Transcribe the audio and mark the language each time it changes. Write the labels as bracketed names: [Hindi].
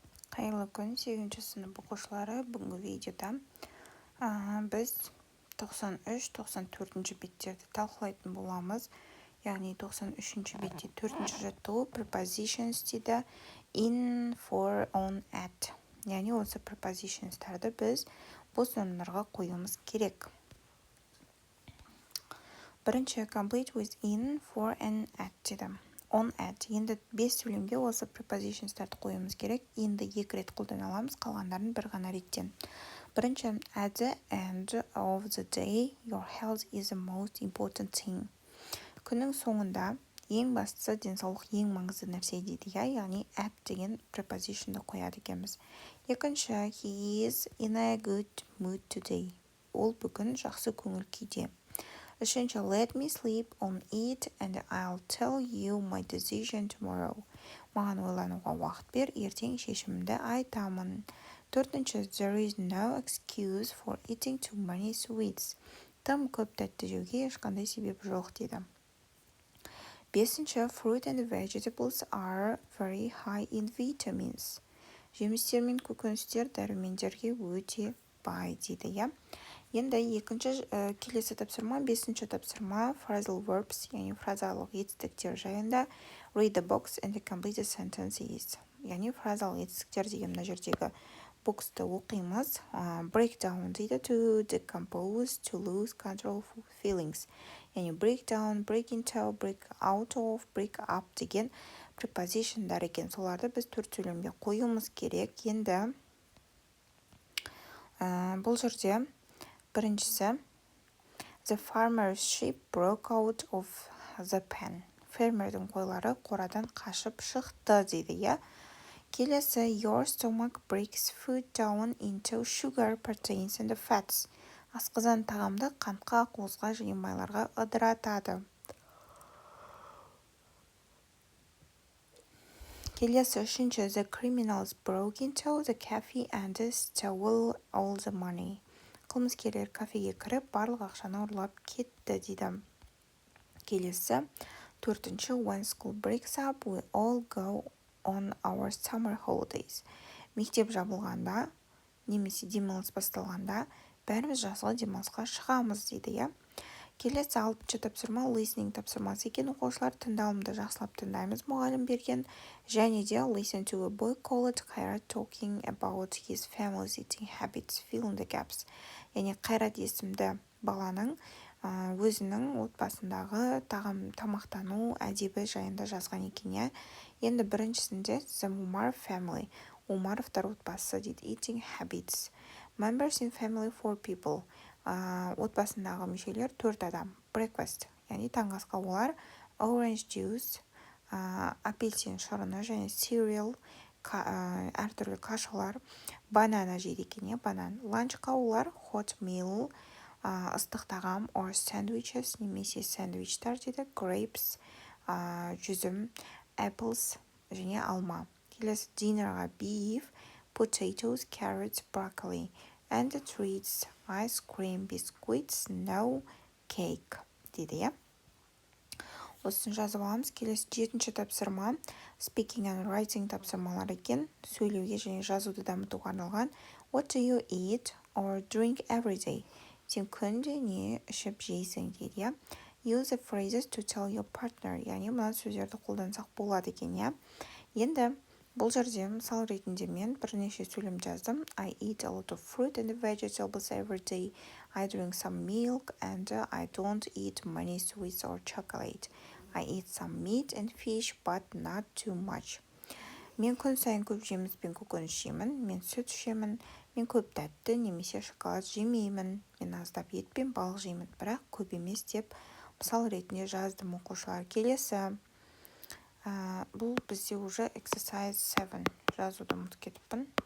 [Kazakh] Қайырлы күн, 8-ші сынып оқушылары. Бүгінгі видеода біз 93-94 беттерді талқылайтын боламыз. Яғни 93 бетте 4-ші жаттығу prepositions дейді. [English] In, for, on, at. [Kazakh] Яғни осы prepositionстарды біз бос орындарға қоюымыз керек. Бірінші [English] complete with in, for, and at [Kazakh] дейді. [English] On, at. [Kazakh] Енді 5 сөйлемге осы prepositionстарды қоюымыз керек. Inді 2 рет қолдана аламыз, қалғандарын бір ғана реттен. Бірінші, [English] at the end of the day, your health is the most important thing. [Kazakh] Күннің соңында ең бастысы денсаулық ең маңызды нәрсе дейді. Яғни at деген prepositionды қояды екенбіз. Екінші, [English] he is in a good mood today. [Kazakh] Ол бүгін жақсы көңіл күйде. Үшінші, [English] let me sleep on it and I'll tell you my decision tomorrow. [Kazakh] Маған ойлануға уақыт бер, ертең шешімімді айтамын. Төртінші, [English] there is no excuse for eating too many sweets. [Kazakh] Тым көп тәтті жеуге ешқандай себеп жоқ дейді. Бесінші, [English] fruit and vegetables are very high in vitamins. [Kazakh] Жемістер мен көкөністер дәрумендерге өте бай дейді. Енді келесі тапсырма, 5-ші тапсырма, [English] phrasal verbs, [Kazakh] яғни фразалық етістіктер жайында. [English] Read the box and complete the sentences. [Kazakh] Яғни фразалық етістіктер деген мына жердегі боксты оқимыз. [English] Break down [Kazakh] дейді, [English] to decompose, to lose control of feelings. [Kazakh] Яғни [English] break down, break into, break out of, break up [Kazakh] деген prepositionдар екен. Соларды біз 4 сөйлемге қоюымыз керек. Енді бұл жерде біріншісі, [English] the farmer's sheep broke out of the pen. [Kazakh] Фермердің қойлары қорадан қашып шықты дейді. Келесі, [English] your stomach breaks food down into sugar, proteins and fats. [Kazakh] Асқазан тағамды қантқа, қуызға және майларға ыдыратады. Келесі, үшінші, [English] the criminals broke into the cafe and stole all the money. [Kazakh] Қылмыскерлер кафеге кіріп, барлық ақшаны ұрлап кетті дейді. Келесі, төртінші, [English] when school breaks up, we all go on our summer holidays. [Kazakh] Мектеп жабылғанда, немесе демалыс басталғанда, бәріміз жазғы демалысқа шығамыз дейді. Келесі, 6-ші тапсырма, listening тапсырмасы екен. Оқушылар тыңдалымды жақсылап тыңдаймыз, мұғалім берген. Және де [English] listen to a boy called Қайрат talking about his family's eating habits, fill in the gaps. [Kazakh] Яғни Қайрат есімді баланың өзінің отбасындағы тамақтану әдебі жайында жазған екен. Енді біріншісінде [English] the Umar family, [Kazakh] Умаровтар отбасы дейді. [English] Eating habits. Members in family 4 people. [Kazakh] Отбасындағы мүшелер 4 адам. [English] Breakfast, [Kazakh] яғни таңғы асқа олар [English] orange juice, [Kazakh] апельсин шырыны және [English] cereal, [Kazakh] әртүрлі кашалар, банана жейді екен, банан. Ланчқа олар [English] hot meal, [Kazakh] ыстық тағам, [English] or sandwiches, [Kazakh] немесе сэндвичтар дейді. [English] Grapes, [Kazakh] жүзім, [English] apples [Kazakh] және алма. Келесі, [English] dinnerға beef, potatoes, carrots, broccoli. And the treats, ice cream, biscuits, no cake [Kazakh] дейді. Осын жазып аламыз. Келесі 7-ші тапсырма, [English] speaking and writing [Kazakh] тапсырмалар екен. Сөйлеуге және жазуды дамытуға арналған. [English] What do you eat or drink every day? [Kazakh] Сен күнде не ішіп жейсің дейді. [English] Use the phrases to tell your partner. [Kazakh] Яғни мына сөздерді қолдансақ болады екен. Енді бұл жерде мысал ретінде мен бірнеше сөйлем жаздым. [English] I eat a lot of fruit and vegetables every day. I drink some milk and I don't eat many sweets or chocolate. I eat some meat and fish but not too much. [Kazakh] Мен күн сайын көп жеміс пен көкөніс жеймін. Мен сүт ішемін. Мен көп тәтті немесе шоколад жемеймін. Мен аздап ет пен балық жеймін, бірақ көп емес деп мысал ретінде жаздым оқушылар. Келесі, бұл бізде уже [English] exercise 7 [Kazakh] жазуды ұмытып кетіппін.